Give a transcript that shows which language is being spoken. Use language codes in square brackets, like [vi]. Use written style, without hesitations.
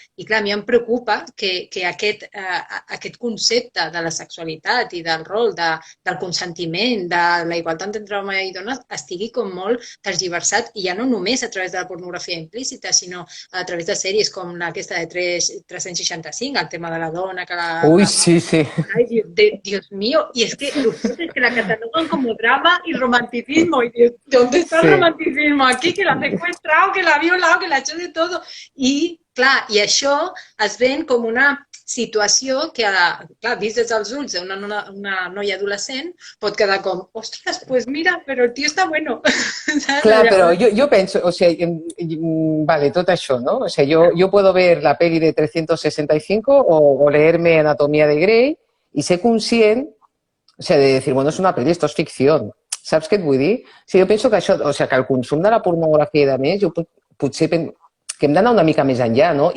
[ca] I, clar, a mi em preocupa que aquest concepte de la sexualitat i del rol, del consentiment, de la igualtat entre home i dona, estigui com molt tergiversat, i ja no només a través de la pornografia implícita, sinó a través de sèries com aquesta de 365, el tema de la dona que la... Ui, sí. [es] Ay, Dios mío, y es que la catalogan como drama y romanticismo, y Dios, ¿dónde está el romanticismo aquí? Que la ha secuestrado, que la ha violado, que la ha hecho de todo. [ca] I, clar, i això es ven com una situació que, clar, vist des dels ulls d'una noia adolescent, pot quedar com, ostres, pues mira, però el tio està bueno. [es] Clar, pero yo pienso, o sea, vale, todo eso, ¿no? O sea, yo puedo ver la peli de 365 o leerme Anatomía de Grey y ser conscient, o sea, de decir, bueno, [ca] és una pel·li, [es] esto és ficció. [ca] Saps què et vull dir? O sigui, jo penso que això, o sigui, que el consum de la pornografia i de més, jo potser que hem d'anar una mica més enllà, no?